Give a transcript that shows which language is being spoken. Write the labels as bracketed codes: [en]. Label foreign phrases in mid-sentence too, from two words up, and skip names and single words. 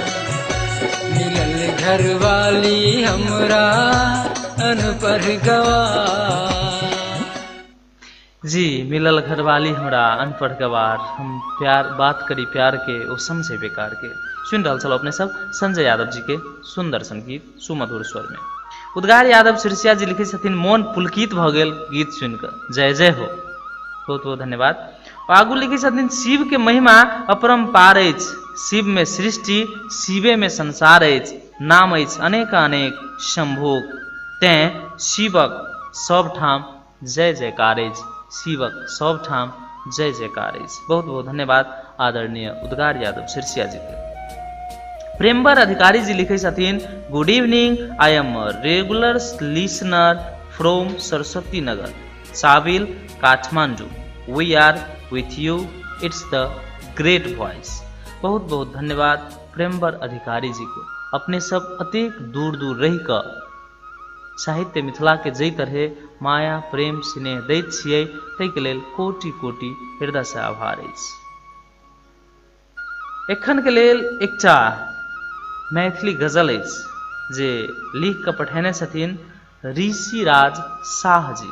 [mai] मिलल घरवाली हमरा अनपढ़ गवार। जी, मिलल घरवाली हमरा अनपढ़ गवार। हम प्यार बात करी प्यार के ओ समझे बेकार के। सुन रहल छल अपने सब संजय यादव जी के सुंदर संगीत सुमधुर स्वर में। उद्गार यादव सिरसिया जी लिखे छथिन मोन पुलकित भ गेल गीत सुनकर। जय जय हो, बहुत बहुत धन्यवाद। आगू लिखे छथिन शिव के महिमा अपरंपार अछि। शिव में सृष्टि शिवे में संसार अछि। नाम अछि अनेक अनेक शंभोक। तें शिवक सब ठाम जय जयकार अछि। शिवक सब ठाम जय जयकार अछि। बहुत बहुत धन्यवाद आदरणीय उद्गार यादव सिरसिया जी के। प्रेमवर अधिकारी जी लिखे छथिन [en] good evening, I am a regular listener from Saraswati Nagar, Sabil, Kathmandu. We are with you, it's the great voice. [mai] बहुत बहुत धन्यवाद प्रेमवर अधिकारी जी को। अपने सब अतेक दूर दूर रहि कऽ साहित्य मिथिला के जै तरहे माया प्रेम स्नेह दैत छियै ताहिके लेल कोटि कोटि हृदय से आभार अछि। एखन के लेल एकटा मैथिली गजल अछि जे लिख कऽ पठेने छथिन ऋषिराज शाह जी।